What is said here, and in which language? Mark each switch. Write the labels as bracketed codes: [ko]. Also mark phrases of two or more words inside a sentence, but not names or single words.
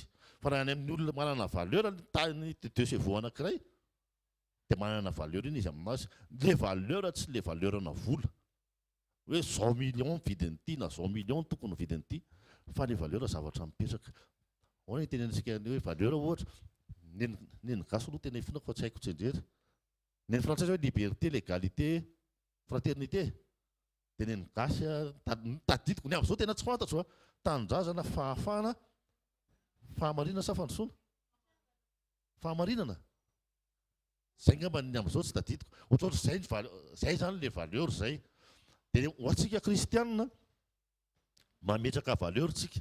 [mg] Fa raha any amin'ny olona manana valeur ny deux chevaux anankiray, dia manana valeur iny izy aminazy. Le valeur tsy le valeur na vola. Hoe 100 millions vidin'ity na 100 millions tokony vidin'ity. Fa le valeur zavatra mipetraka. Ahoana tenentsika hoe valeur ohatra. Neny gasy aloha tena ifinako fa tsy haiko tsendrery. Neny frantsay hoe [fr] liberté, l'égalité, fraternité. [mg] Dia neny gasy tadidiko ny amin'izao tena tsy fantatro tanindrazana, fahafahana, fahamarinana sa fandrosoana? Fahamarinana. Zay ngamba ny amin'izao tsy tadidiko. Ohatrohatry zay zany le valeur zay. Dia ho antsika kristianina mametraka valeur tsika.